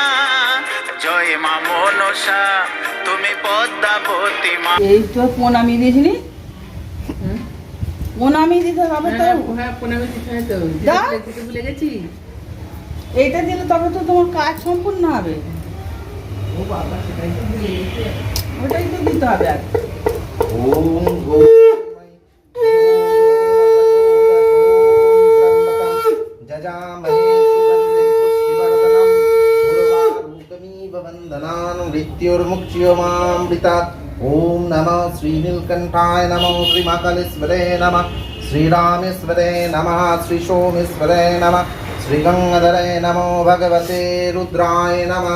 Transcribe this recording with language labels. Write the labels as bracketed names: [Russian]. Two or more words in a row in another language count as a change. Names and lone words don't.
[Bangla] জয় মা মনসা তুমি পদ্মাবতী মা। এই তো প্রণামী দিয়েছিলি, প্রণামী দিতে হবে তো। হ্যাঁ প্রণামী দিতে হয় তো, দাও। দিতে ভুলে গেছি। এইটা দিলে তবে তো তোমার কাজ সম্পূর্ণ হবে। ও বাবা সেটাই তো ভুলে গেছি। ওটাই তো দিতে হবে আর। [Sanskrit] ओम जजामहे सुगन्धिं पुष्टिवर्धनम् उर्वारुकमिव वन्दनान् मृत्युर्मुक्ष्यमामृतात्। ॐ नमः श्रीनीलकण्ठाय नमो श्रीमहाकालेश्वरे नमः श्रीरामेश्वरे नमः श्रीसोमेश्वरे नमः श्रीगङ्गाधरे नमो भगवते रुद्राय नमः।